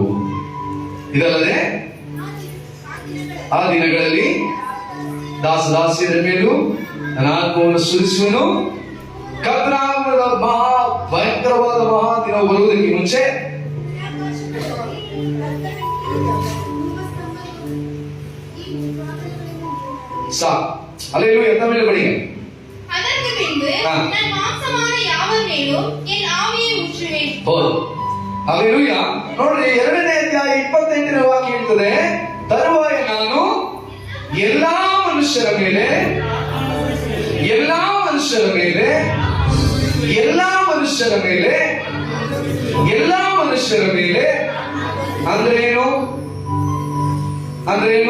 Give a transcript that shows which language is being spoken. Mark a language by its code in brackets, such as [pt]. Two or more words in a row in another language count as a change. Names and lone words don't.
[kn] ಇದಲ್ಲದೆ ಆ ದಿನಗಳಲ್ಲಿ ದಾಸದಾಸಿಯರ ಮೇಲೂ ನನ್ನ ಆತ್ಮವನ್ನು ಸುರಿಸುವೆನು. ಕರ್ತನಾಮದ ಭಯಂಕರವಾದ ಮಹಾದಿನ ಬರುವುದಕ್ಕೆ ಮುಂಚೆ ಹಲ್ಲೆಲೂಯಾ. ತಮಿಳು ಬಡಿಗೆ. [ta] அதற்கு பின்பு நான் மாம்சமான யாவர் மேலும் என் ஆவியை ஊற்றுவேன். [kn] ಹೌದು, ಹಲ್ಲೆಲೂಯಾ. ನೋಡ್ರಿ, 2ನೇ ಅಧ್ಯಾಯ 28ನೇ ವಾಕ್ಯ ಹೇಳ್ತದೆ, ತರುವಾಯ ನಾನು ಎಲ್ಲಾ ಮನುಷ್ಯರ ಮೇಲೆ ಅಂದ್ರೇನು?